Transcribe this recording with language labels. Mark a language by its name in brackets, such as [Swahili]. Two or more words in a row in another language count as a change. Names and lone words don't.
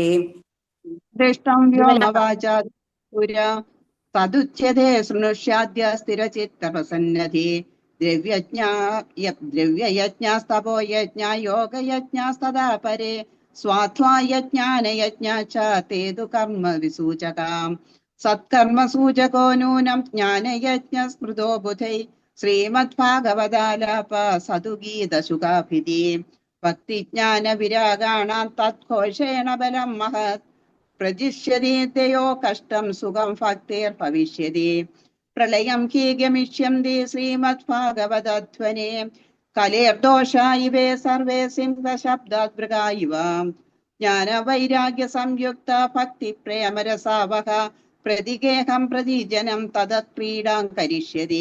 [Sanskrit] दृष्टं व्योमवाचा पुरा तदुच्यते शृणुष्याद्य स्थिरचित्तप्रसन्नति द्रव्ययज्ञास्तपो यज्ञा योगयज्ञास्तदा परे स्वाध्वा यज्ञानयज्ञा च ते तु कर्म विसूचकाम् सत्कर्मसूचको नूनं ज्ञानयज्ञ स्मृतो बुधै ശ്രീമദ്ഭാഗവതാലാപ സതുഗീതസുഖാഭിധി ഭക്തിജ്ഞാന വിരാഗാണാം തത്ഘോഷേണ ബലം മഹത് പ്രജിഷ്യതി തയോ കഷ്ടം സുഖം ഭക്തിർഭവിഷ്യതി പ്രളയം ഹി ഗമിഷ്യന്തി ശ്രീമദ്ഭാഗവതധ്വനേ കലേർദോഷാ ഇവേ സർവേ സിംഹശബ്ദാദ്ഭൃഗാ ഇവ ജ്ഞാനവൈരാഗ്യ സംയുക്ത ഭക്തി പ്രേമരസാവഹ പ്രതിഗേഹം പ്രതിജനം തദത്ക്രീഡാം കരിഷ്യതി.